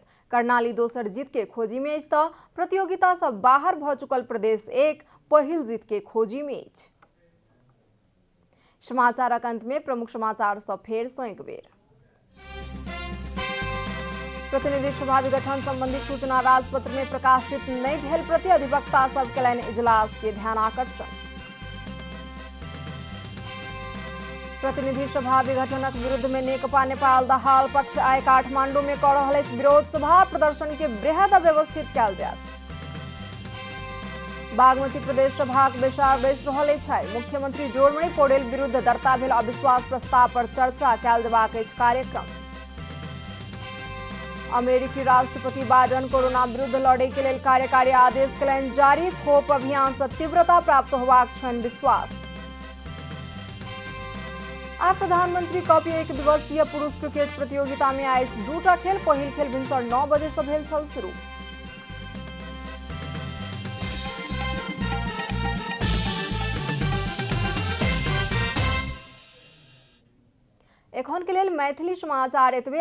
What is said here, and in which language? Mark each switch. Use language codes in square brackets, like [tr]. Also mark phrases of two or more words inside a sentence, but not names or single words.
[mai] कर्णाली दोसर जीत के खोजी में अछि तऽ प्रतियोगिता से बाहर भऽ चुकल प्रदेश 1 पहिल जीत के खोजी में अछि। समाचारक अंत में प्रमुख समाचार सँ फेर सँ एक बेर। प्रतिनिधि सभा विघटन संबंधी सूचना राजपत्र में प्रकाशित नहीं भेल प्रति अधिवक्ता सब केलनि इजलास के ध्यानाकर्षण। प्रतिनिधि सभा विघटनक विरुद्ध में नेकपा नेपाल दहाल पक्ष आइ काठमांडू में कऽ रहल अछि विरोध सभा। प्रदर्शन के बृहद व्यवस्थित कयल जायत। बागमती प्रदेश सभाक बैसार बैस रहल अछि। मुख्यमंत्री जोड़मणि पौडेल विरुद्ध दर्ता भेल अविश्वास प्रस्ताव पर चर्चा कयल जेबाक अछि कार्यक्रम। अमेरिकी राष्ट्रपति बाइडन कोरोना विरुद्ध लड़े के लेल कार्यकारी आदेश केलनि जारी। खोप अभियान से तीव्रता प्राप्त होबाक छनि विश्वास। आ प्रधानमंत्री कप 1 दिवसीय पुरुष क्रिकेट प्रतियोगिता में आइ 2टा खेल। पहिल खेल भिनसर 9 बजे से भेल छल शुरू। एखन के लेल मैथिली समाचार एतबे।